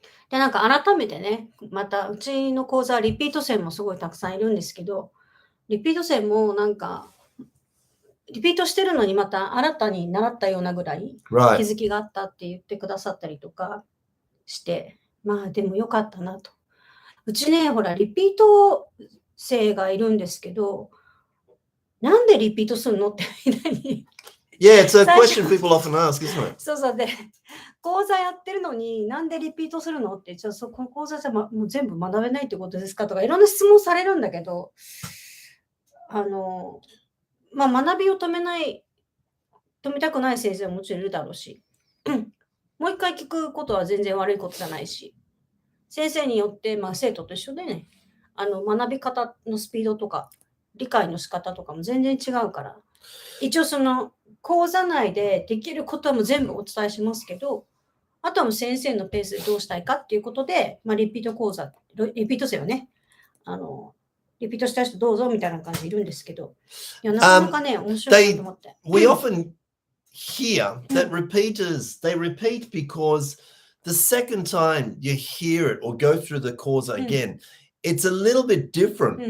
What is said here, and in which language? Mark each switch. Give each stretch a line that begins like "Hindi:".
Japanese: で、なんか改めてね、またうちの講座はリピート生もすごいたくさんいるんですけど、リピート生もなんか、リピートしてるのにまた新たに習ったようなぐらい気づきがあったって言ってくださったりとかして、でもよかったなと。うちね、ほら、リピート生がいるんですけど、なんでリピートするのってみんなに。
English: Yeah, it's a question people often ask, isn't it?
Japanese: そうで、講座やってるのになんでリピートするのって、じゃあこの講座じゃもう全部学べないってことですかとかいろんな質問されるんだけど、学びを止めたくない先生はもちろんいるだろうし、もう一回聞くことは全然悪いことじゃないし、先生によって、生徒と一緒でね、学び方のスピードとか、理解の仕方とかも全然違うから、一応その講座内でできることはもう全部お伝えしますけど、あとはもう先生のペースでどうしたいかっていうことで、リピート生をね、リピートした人どうぞみたいな感じでいるんですけど、いや、なかなかね、面白いなと思って。
English: We often hear that repeaters, they repeat because the second time you hear it or go through the course again, it's a little bit different.